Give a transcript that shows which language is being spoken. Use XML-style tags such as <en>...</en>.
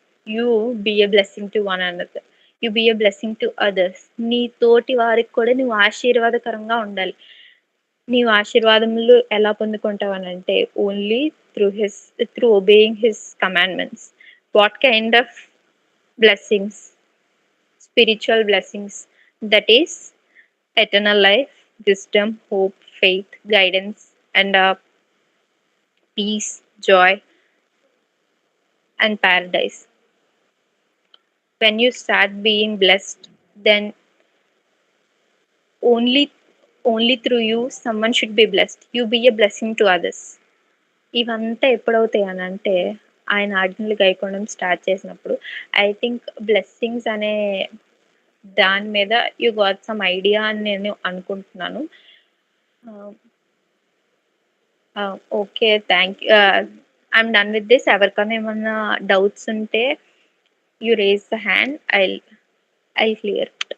<en>You be a blessing to one another. You be a blessing to others.</en> <te>నీ తోటి వారికి కూడా నువ్వు ఆశీర్వాదకరంగా ఉండాలి. నీవు ఆశీర్వాదములు ఎలా పొందుకుంటావనంటే,</te> <en>Only through obeying his commandments. What kind of blessings? Spiritual blessings, that is eternal life, wisdom, hope, faith, guidance, and peace, joy, and paradise. When you start being blessed, then only only through you someone should be blessed. You be a blessing to others.</en> <te>ఇవంతా ఎప్పుడవుతాయనంటే ఆయన ఆజ్ఞలు గైకొనడం start చేసినప్పుడు</te> <en>I think</en> <te>blessings అనే దాని మీద</te> <en>you got some idea</en> <te>అని నేను అనుకుంటున్నాను.</te> <en>Ah, okay. I'm done with this.</en> <te>ఎవరికన్నా ఏమన్నా డౌట్స్ ఉంటే</te> <en>You raise the hand. I'll clear.</en>